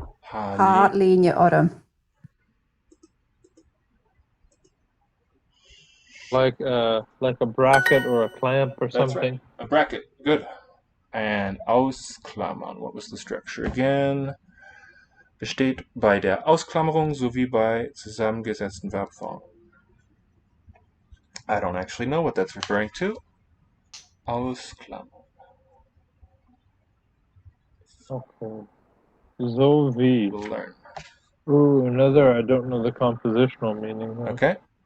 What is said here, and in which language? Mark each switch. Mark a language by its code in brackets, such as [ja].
[en] Halenia Autumn. Like a bracket or a clamp or That's something. right. A bracket. Good. And Ausklammern. What was the structure again? [de] Besteht bei der Ausklammerung sowie bei zusammengesetzten Verbformen. [en] I don't actually know what that's referring to. [de] Ausklammern. Okay. Sowie. [en] We'll learn. Ooh, another. I don't know the compositional meaning. Though. Okay.